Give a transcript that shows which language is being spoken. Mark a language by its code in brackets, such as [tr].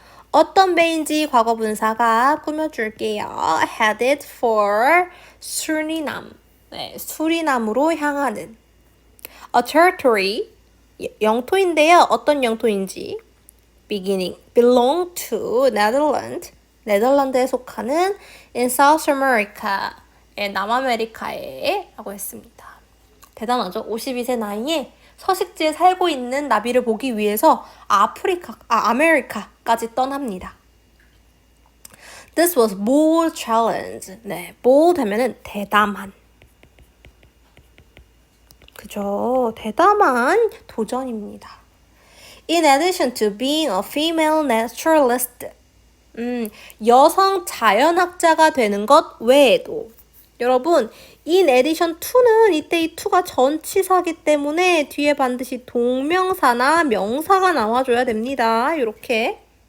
[ko] 어떤 배인지 과거 분사가 꾸며줄게요. [en] Headed for Suriname, 네, [ko] 수리남으로 향하는 [en] A territory, [ko] 영토인데요. 어떤 영토인지 [en] belong to Netherlands, [ko] 네덜란드에 속하는 [en] in South America, [ko] 남아메리카에 라고 했습니다. 대단하죠? 52세 나이에 서식지에 살고 있는 나비를 보기 위해서 아메리카까지 떠납니다. [en] This was bold challenge. [ko] 네, bold 하면은 대담한. 그죠? 대담한 도전입니다. [en] In addition to being a female naturalist, [ko] 여성 자연학자가 되는 것 외에도 여러분, in addition to는 이때 이 to가 전치사기 때문에 뒤에 반드시 동명사나 명사가 나와줘야 됩니다. 이렇게.